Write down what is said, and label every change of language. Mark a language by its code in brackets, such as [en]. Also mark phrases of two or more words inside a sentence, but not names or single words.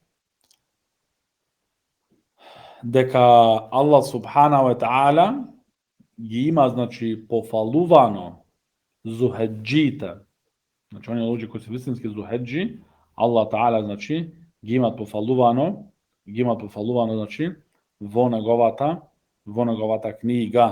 [mk] дека Аллах [ar] سبحانه وتعالى [mk] ги има, значи, пофалувано зухеджите. Значи, оние луѓе кои се вистински зухеджи, Аллах таала, значи, ги имат пофалувано, значи, во неговата книга.